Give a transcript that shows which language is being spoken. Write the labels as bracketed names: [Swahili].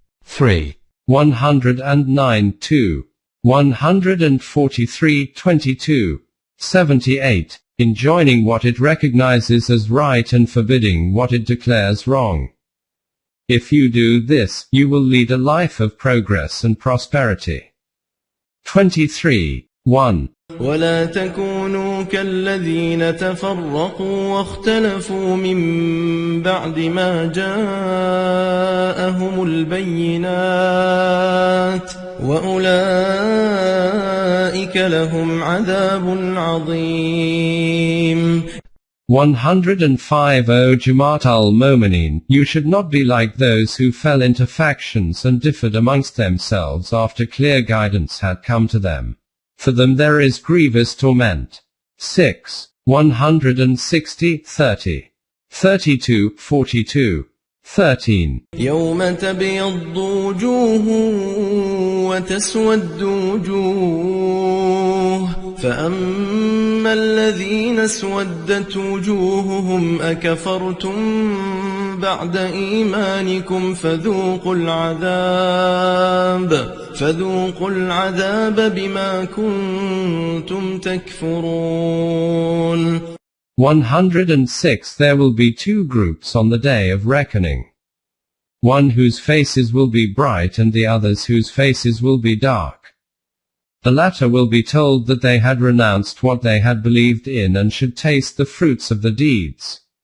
[English] 3. 109 2. 143 22. 78. Enjoining what it recognizes as right and forbidding what it declares wrong. If you do this, you will lead a life of progress and prosperity. 23. 1. [Arabic] ولا تكونوا كالذين تفرقوا واختلفوا من بعد ما جاءهم البينات وأولئك لهم عذاب عظيم. [English] 105. O Jamaat al-Mominin, you should not be like those who fell into factions and differed amongst themselves after clear guidance had come to them. For them there is grievous torment. 6. 160 30. 32 42. 13. [Arabic] يوم تبيض وجوه وتسود وجوه فأما الذين اسودت وجوههم أكفرتم بعد إيمانكم فذوقوا العذاب بما كنتم تكفرون. [English] 106. There will be two groups on the day of reckoning. One whose faces will be bright and the others whose faces will be dark. The latter will be told that they had renounced what they had believed in and should taste the fruits of the deeds.